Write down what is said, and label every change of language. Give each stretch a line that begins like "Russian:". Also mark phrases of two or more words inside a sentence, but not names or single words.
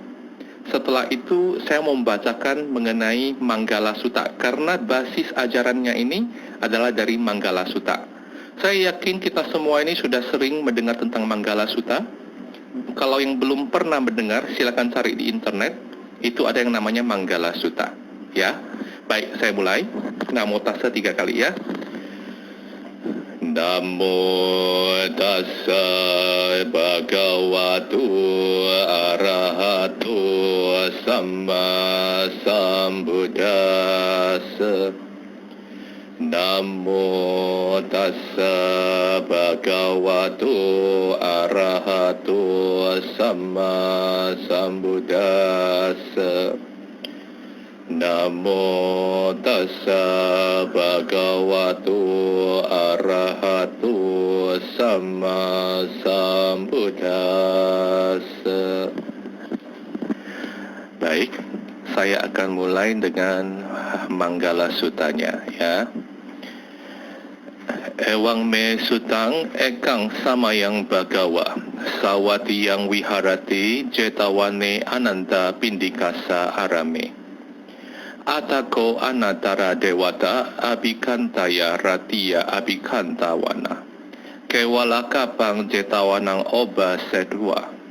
Indonesian: Setelah itu saya mau membacakan mengenai Manggala Sutta, karena basis ajarannya ini adalah dari Manggala Sutta. Saya yakin kita semua ini sudah sering mendengar tentang Manggala Sutta. Kalau yang belum pernah mendengar, silakan cari di internet. Itu ada yang namanya Manggala Sutta ya. Baik, saya mulai.
Pali: Namo Tassa
Indonesian: 3 kali ya.
Pali: Namo Tassa Bhagavato Arahato Samma Sambuddhassa. Namo Tassa Bhagavato Arahato Samma Sambuddhassa. Namo Tassa Bhagavato Arahato Samma Sambuddhassa.
Indonesian: Baik, saya akan mulai dengan Manggala Suttanya ya.
Pali: Ewang me sutang ekang samayang bagawa sawati yang wiharati jetawane ananta pindikasa arame. Atako anatara dewata abikantaya ratia abikantawana. Kewalakapang jetawanang oba sedua.